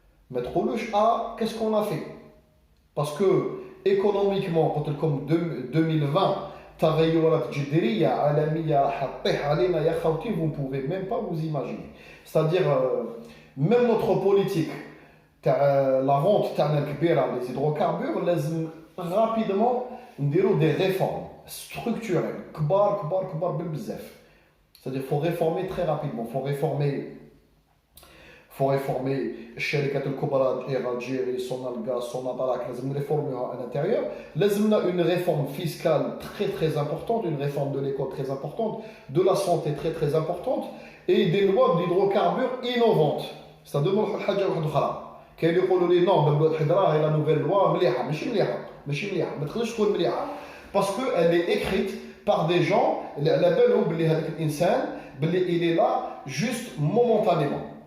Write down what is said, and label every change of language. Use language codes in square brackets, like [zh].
[ar] ما تقولوش [fr] qu'est-ce qu'on a fait parce que économiquement [ar] قلت لكم 2020 تغيرات جذريه عالميه راح تطيح علينا يا خوتي [fr] vous ne pouvez même pas vous imaginer c'est-à-dire même notre politique تاع la vente [ar] تاعنا الكبيره [fr] les hydrocarbures [ar] لازم [fr] rapidement [ar] نديروا [fr] des réformes structurelles [ar] كبار بزاف. [fr] C'est-à-dire qu'il faut réformer très rapidement. Il faut réformer [ar] الشركات الكبرى [fr] Algérie, Sonalgas, Sonatrach, [ar] لازم [fr] réformer à l'intérieur. [ar] لازم [fr] une réforme fiscale très importante, une réforme de l'école très importante, de la santé très importante et des lois d'hydrocarbures innovantes. C'est-à-dire [ar] نروحوا لحاجه واحده اخرى. كاين اللي يقولوا لي نو باللي الحضره هي لا نوفيل لوا مليحه ماشي مليحه ما تقدرش تكون مليحه [fr] parce que elle est écrite par des gens [ar] اللي على بالهم بلي هذاك الانسان بلي [fr] il est là juste momentanément